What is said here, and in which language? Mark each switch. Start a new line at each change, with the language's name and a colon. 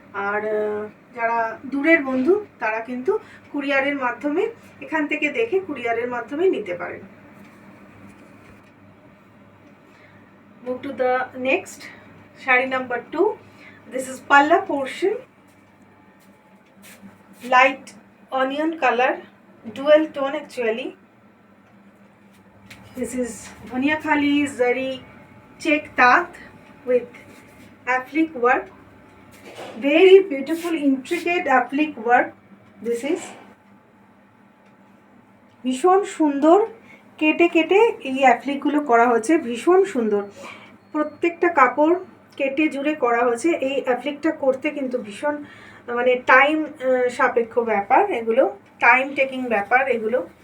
Bangla: আর যারা দূরের বন্ধু তারা কিন্তু কুরিয়ারের মাধ্যমে এখান থেকে দেখে কুরিয়ারের মাধ্যমে নিতে পারেন।
English: Move to the next sari number 2। This is pallu portion, light onion colour, dual tone actually. This is Dhoniakhali Zari check taat with applique work, very beautiful intricate applique work. This is
Bangla: ভীষণ সুন্দর, কেটে কেটে এই অ্যাপ্লিকগুলো করা হয়েছে, ভীষণ সুন্দর। প্রত্যেকটা কাপড় কেটে জুড়ে করা হয়েছে। এই অ্যাপ্লিকটা করতে কিন্তু ভীষণ মানে টাইম সাপেক্ষ ব্যাপার, এগুলো টাইম টেকিং ব্যাপার এগুলো।